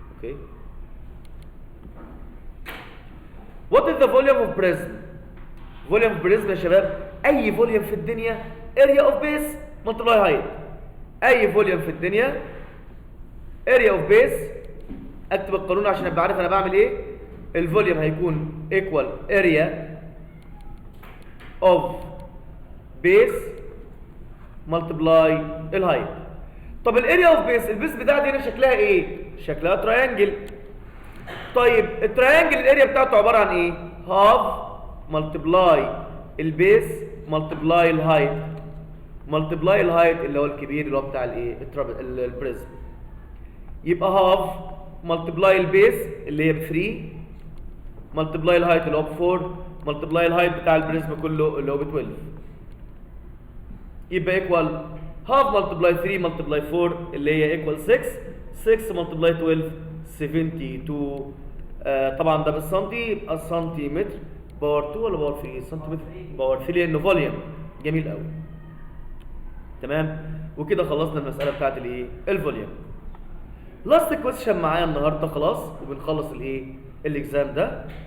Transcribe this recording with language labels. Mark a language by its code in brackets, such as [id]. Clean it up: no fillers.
[en] Okay What is the volume of prism؟ volume of prism يا شباب اي volume في الدنيا area of base multiply height. [ar] اي فوليوم في الدنيا area of base. اكتب القانون عشان ابقى عارف انا بعمل ايه. الفوليوم هيكون equal area of base multiply الهايت. طب الاريا اوف بيس البيس بتاعتي هنا شكلها ايه؟ شكلها تراينجل. طيب التراينجل الاريا بتاعته عباره عن ايه؟ هاف ملتبلاي البيس ملتبلاي الهايت ملتبلاي الهايت اللي هو الكبير اللي هو بتاع الايه؟ البريزم. يبقى هاف ملتبلاي البيس اللي هي ب 3 ملتبلاي الهايت اللي هو ب 4 ملتبلاي الهايت بتاع البريزم كله اللي هو ب 12. [en] يبقى equal half multiply 3 multiply 4 اللي هي equal 6 6 multiply 12 72. [ar] طبعا ده بالسنتي يبقى سنتيمتر باور 2 ولا باور 3؟ سنتيمتر باور 3 لانه فوليوم. جميل قوي. تمام وكده خلصنا المساله بتاعت الايه؟ الفوليوم. لاست كويستشن معايا النهارده خلاص وبنخلص الايه؟ الاكزام ده.